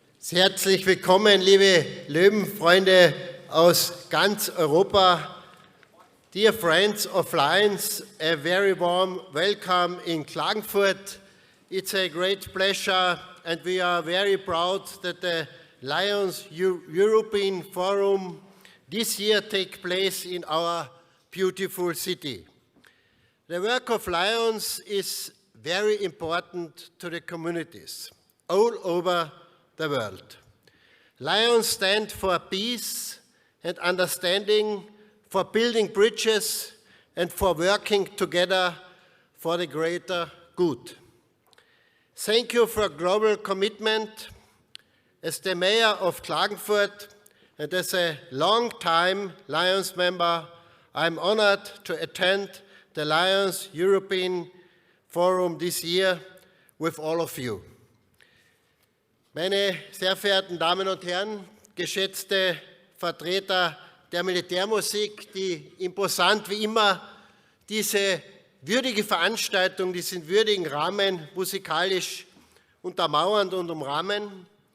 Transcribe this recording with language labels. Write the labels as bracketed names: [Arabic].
[German] Herzlich willkommen, liebe Löwenfreunde aus ganz Europa. [English] Dear friends of Lions, a very warm welcome in Klagenfurt. It's a great pleasure and we are very proud that the Lions European Forum this year takes place in our beautiful city. The work of Lions is very important to the communities all over the world. Lions stand for peace and understanding, for building bridges and for working together for the greater good. Thank you for global commitment. As the mayor of Klagenfurt and as a long-time Lions member, I'm honored to attend the Lions European Forum this year with all of you. [German] Meine sehr verehrten Damen und Herren, geschätzte Vertreter der Militärmusik, die imposant wie immer diese würdige Veranstaltung, diesen würdigen Rahmen musikalisch untermauern und umrahmen.